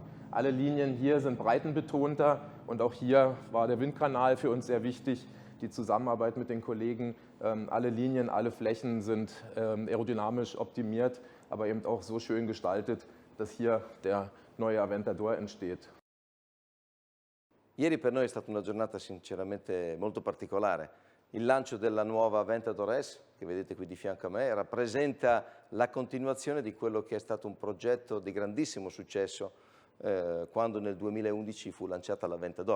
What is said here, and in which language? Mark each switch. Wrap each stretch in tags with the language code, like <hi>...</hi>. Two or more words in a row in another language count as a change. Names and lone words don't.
<de>Alle Linien hier sind breitenbetonter und auch hier war der Windkanal für uns sehr wichtig, die Zusammenarbeit mit den Kollegen. Alle Linien, alle Flächen sind aerodynamisch optimiert, aber eben auch so schön gestaltet, dass hier der neue Aventador entsteht.</de> <it>Ieri per noi è stata una giornata sinceramente molto particolare. Il lancio della nuova Aventador S, che vedete qui di fianco a me, rappresenta la continuazione di quello che è stato un progetto di grandissimo successo quando nel 2011 fu lanciata l'Aventador.</it>